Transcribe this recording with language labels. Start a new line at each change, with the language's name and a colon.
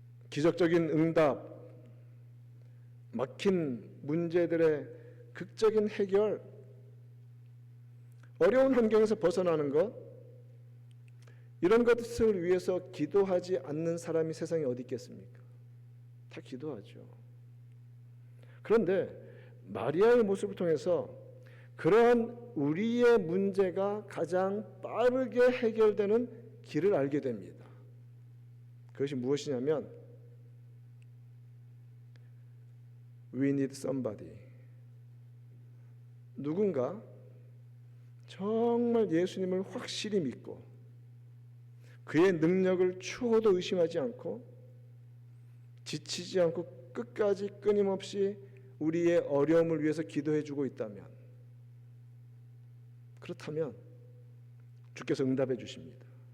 Korean: 기적적인 응답, 막힌 문제들의 극적인 해결, 어려운 환경에서 벗어나는 것, 이런 것을 위해서 기도하지 않는 사람이 세상에 어디 있겠습니까? 다 기도하죠. 그런데 마리아의 모습을 통해서 그러한 우리의 문제가 가장 빠르게 해결되는 길을 알게 됩니다. 그것이 무엇이냐면
English: We need somebody.
Korean: 누군가 정말 예수님을 확실히 믿고 그의 능력을 추호도 의심하지 않고 지치지 않고 끝까지 끊임없이 우리의 어려움을 위해서 기도해주고 있다면, 그렇다면 주께서 응답해 주십니다.